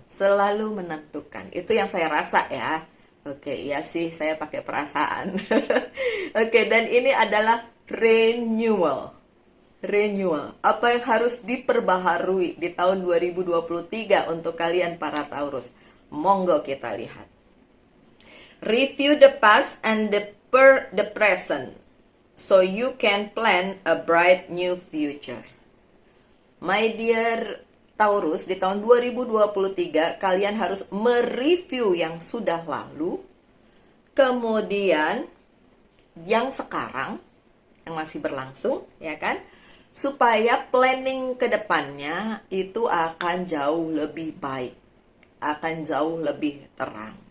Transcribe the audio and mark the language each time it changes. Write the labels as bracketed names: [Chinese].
[Indonesian] Selalu menentukan. Itu yang saya rasa ya. Oke, iya sih, saya pakai perasaan. Oke, dan ini adalah renewal. Renewal, apa yang harus diperbaharui di tahun 2023 untuk kalian para Taurus? Monggo kita lihat. [English] Review the past and the present, so you can plan a bright new future. My dear [Indonesian] Taurus, di tahun 2023 kalian harus mereview yang sudah lalu, kemudian yang sekarang, yang masih berlangsung, ya kan? Supaya planning ke depannya itu akan jauh lebih baik, akan jauh lebih terang.